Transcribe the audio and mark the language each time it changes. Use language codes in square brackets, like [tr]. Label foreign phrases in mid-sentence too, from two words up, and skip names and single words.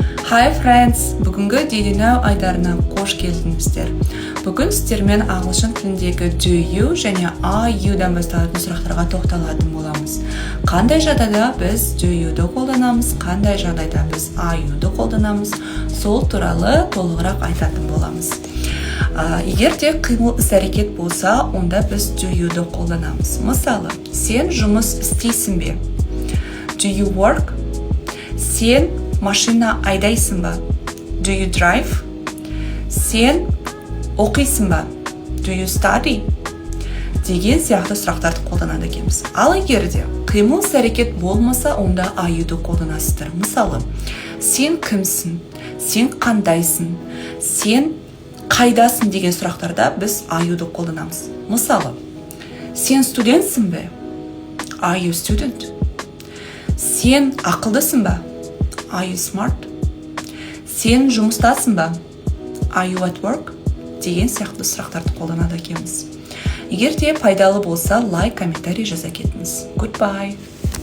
[en] Hi friends, [kk] бүгінгі Daily Now айдарына қош келдіңіздер. Бүгін сіздермен ағылшын тіліндегі [en] do you [kk] және [en] are you- [kk] дан басталатын сұрақтарға тоқталатын боламыз. Қандай жағдайда біз [en] do you- [kk] ды қолданамыз, қандай жағдайда біз [en] are you- [kk] ды қолданамыз, сол туралы толығырақ айтатын боламыз. Егер де қимыл іс-әрекет болса, онда біз [en] do you- [kk] ды қолданамыз. Мысалы, сен жұмыс істейсің бе? [en] Do you work? [kk] Сен машина айдайсың ба? [en] Do you drive? [kk] Сен оқисың ба? [en] Do you study? [kk] Деген сияқты сұрақтарды қолданады екенбіз. Ал егер де қимыл іс-әрекет болмаса, онда [en] are you- [kk] ды қолданасыздар. Мысалы, сен кімсің? Сен қандайсың? Сен қайдасың деген сұрақтарда біз [en] are you- [kk] ды қолданамыз. Мысалы, сен студентсің бе? [en] Are you student? [kk] Сен ақылдысың ба? [en] Are you smart? [kk] Сен жұмыстасың ба? [en] Are you at work? [kk] Деген сияқты сұрақтарды қолданады екенбіз. Егер де пайдалы болса, лайк, комментарий жаза кетіңіз. [en] Goodbye!